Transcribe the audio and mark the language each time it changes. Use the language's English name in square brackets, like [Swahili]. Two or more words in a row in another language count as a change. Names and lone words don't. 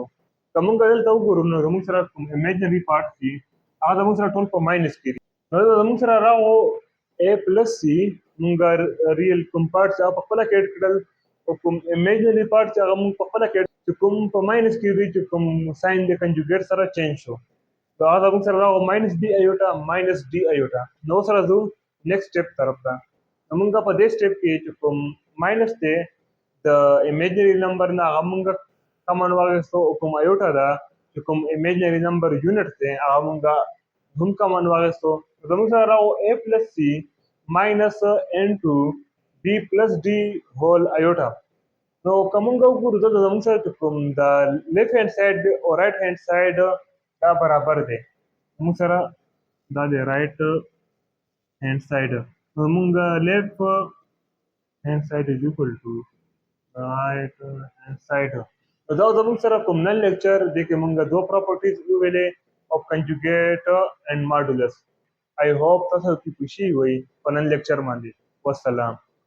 [Pashto] که مونږ دلته وګورو نو زموږ سره کوم [English] imaginary part [Pashto] دي هغه زموږ سره ټول په ماینس کې دي. نو زموږ سره راغو [English] A plus C، [Pashto] مونږ ریل کوم پارټ چې هغه په خپله کې ایډ کړل او کوم [English] imaginary part [Pashto] چې هغه مونږ په خپله کې چې کوم په ماینس کې دي چې کوم ساین د کنجوګیټ سره چینج شو نو هغه زموږ سره راغو [English] minus B iota minus D iota. [Pashto] نو اوس راځو [English] next step [Pashto] طرف ته. نو مونږ په دې سټیپ کې چې کوم ماینس دی د [English] imaginary number [Pashto] نه هغه مونږ کمن واخیستو او کوم ایوټا ده چې کوم [English] imaginary number unit [Pashto] دی هغه مونږ هم کمن واخیستو. زموږ سره راغو [English] A plus C minus into B plus D whole iota. [Pashto] نو که مونږ وګورو دلته زموږ سره چې کوم د [English] left hand side [Pashto] او [English] right hand side [Pashto] دا برابر دی. زموږ سره دا دی [English] right hand side. [Pashto] نو مونږ [English] left hand side is equal to right hand side. [Pashto] نو دا زموږ سره کوم نن لیکچر دی کې مونږ دوه پراپرټیز وویلې [English] of conjugate and modulus. I hope [Pashto] تاسو کې خوشي وي په نن لیکچر باندې. والسلام.